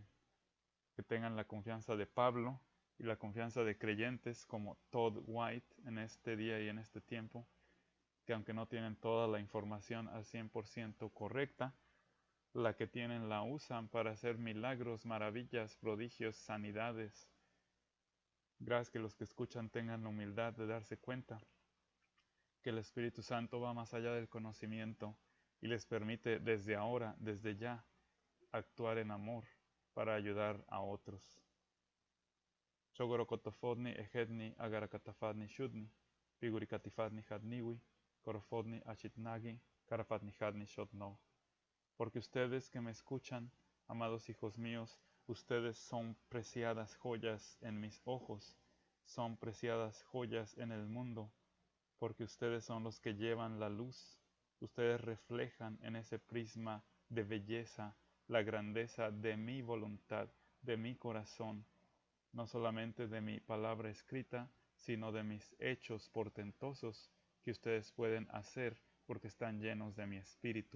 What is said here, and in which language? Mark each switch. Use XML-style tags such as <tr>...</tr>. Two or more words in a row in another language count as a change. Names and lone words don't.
<es>Que tengan la confianza de Pablo y la confianza de creyentes como Todd White en este día y en este tiempo, que aunque no tienen toda la información al 100% correcta, la que tienen la usan para hacer milagros, maravillas, prodigios, sanidades. Gracias que los que escuchan tengan la humildad de darse cuenta que el Espíritu Santo va más allá del conocimiento y les permite desde ahora, desde ya, actuar en amor para ayudar a otros. Chogorokotofodni ejedni agarakatafadni shudni, figurikatifadni hadniwi, korofodni achitnagi, karafatni hadni shodno. Porque ustedes que me escuchan, amados hijos míos, ustedes son preciadas joyas en mis ojos, son preciadas joyas en el mundo, porque ustedes son los que llevan la luz, ustedes reflejan en ese prisma de belleza la grandeza de mi voluntad, de mi corazón, no solamente de mi palabra escrita, sino de mis hechos portentosos que ustedes pueden hacer porque están llenos de mi espíritu.</es>